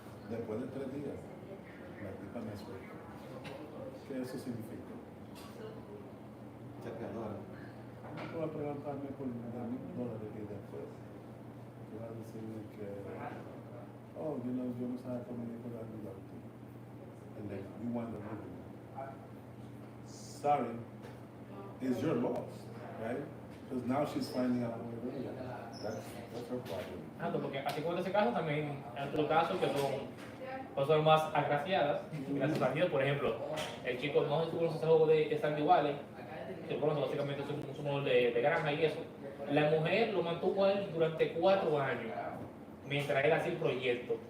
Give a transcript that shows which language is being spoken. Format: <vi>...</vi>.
<es>Después de 3 días, la tipa me suelta. ¿Qué eso significa? Chapeadora. Tú vas a preguntarme por $1,000 y después tú vas a decirme que, oh, yo no sabía cómo me puedo ayudarte.</es> <en>And then you want to live with me. Sorry, it's your loss, right? Because now she's finding out who it really is. That's her problem.</en> <es>Porque así como en ese caso, también hay otros casos que son personas más agraciadas, gracias a Dios. Por ejemplo, el chico, no sé si conoces ese juego de Stardew Valley, que conoce básicamente es un juego de granja y eso. La mujer lo mantuvo a él durante 4 años, mientras él hacía el proyecto.</es>